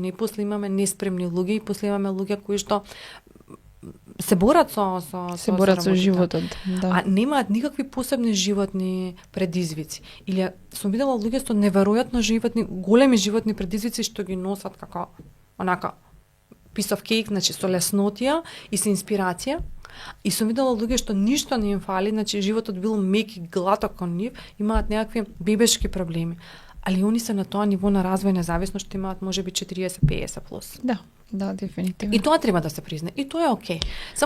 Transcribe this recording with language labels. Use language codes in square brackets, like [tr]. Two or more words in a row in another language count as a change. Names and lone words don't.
[mk] И после имаме неспремни луѓе и после имаме луѓе кои што се борат Се борат со работата. животот. Да. А немаат никакви посебни животни предизвици. Или сум видела луѓе со неверојатно животни, големи животни предизвици што ги носат како онака [en] piece of cake, [mk] значи со леснотија и со инспирација. И сум видела луѓе што ништо не им фали, значи животот бил мек и глаток кон нив, имаат некакви бебешки проблеми. Али они се на тоа ниво на развој независно што имаат можеби 40-50 плюс. Да, дефинитивно. И тоа треба да се призна. И тоа е окей. Само